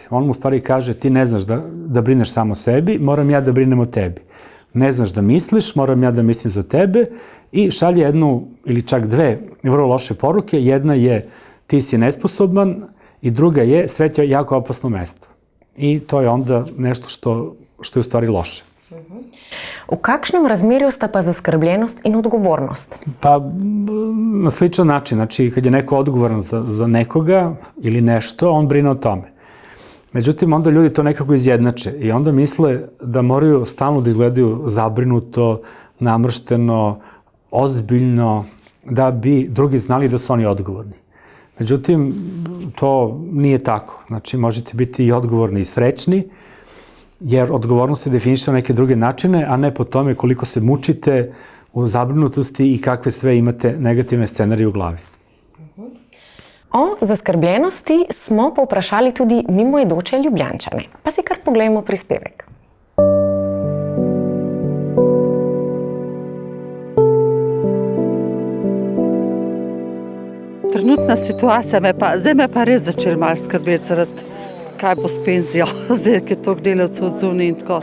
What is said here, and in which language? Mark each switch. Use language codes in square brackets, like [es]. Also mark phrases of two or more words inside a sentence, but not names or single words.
[sr] On mu u stvari kaže, ti ne znaš da brineš samo o sebi, moram ja da brinem o tebi. Ne znaš da misliš, moram ja da mislim za tebe i šalje jednu ili čak dve vrlo loše poruke. Jedna je ti si nesposoban i druga je svet je jako opasno mesto. I to je onda nešto što je u stvari loše. [sl] V kakšnem razmerju sta pa zaskrbljenost in odgovornost? [sr] Pa na sličan način. Znači, kad je neko odgovoran za nekoga ili nešto, on brine o tome. Međutim, onda ljudi to nekako izjednače i onda misle da moraju stalno da izgledaju zabrinuto, namršteno, ozbiljno, da bi drugi znali da su oni odgovorni. Međutim, to nije tako. Znači, možete biti i odgovorni i srećni, jer odgovornost se definiše na neke druge načine, a ne po tome koliko se mučite u zabrinutosti i kakve sve imate negativne scenarije u glavi. [sl] O zaskrbljenosti smo povprašali tudi mimoidoče Ljubljančane. Pa si kar poglejmo prispevek. Trenutna situacija zdaj me pa res začela malo skrbeti zaradi kaj bo s penzijo, zdaj, ki je toliko delavcev odzuni in tako.